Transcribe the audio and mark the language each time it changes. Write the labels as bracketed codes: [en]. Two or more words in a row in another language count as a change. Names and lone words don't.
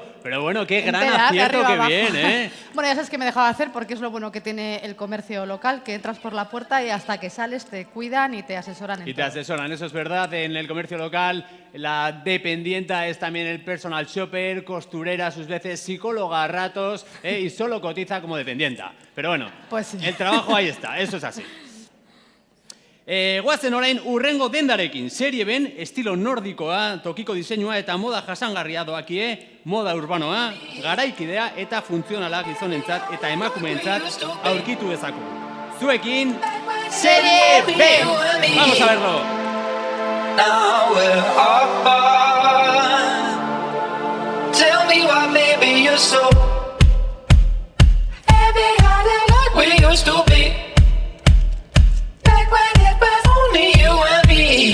[es] Pero bueno, qué gran acierto, qué bien, ¿eh? Bueno, ya sabes que me dejaba hacer porque es lo bueno que tiene el comercio local, que entras por la puerta y hasta que sales te cuidan y te asesoran en Y te asesoran, eso es verdad. En el comercio local la dependienta es también el [en] personal shopper, [es] costurera, a sus veces psicóloga a ratos, y solo cotiza como dependienta. Pero bueno, pues sí. El trabajo ahí está, eso es así. [eu] Guazen orain urrengo dendarekin, serie ben, estilo nordikoa, tokiko diseinua eta moda jasangarria doakie, moda urbanoa, garaikidea eta funtzionala gizonentzat eta emakumeentzat aurkitu dezaku. Zuekin, [es] serie B! Vamos a verlo! [en] Now we're apart. Tell me why, baby, you're so heavy-hearted like we used to be. Back when it was only you and me.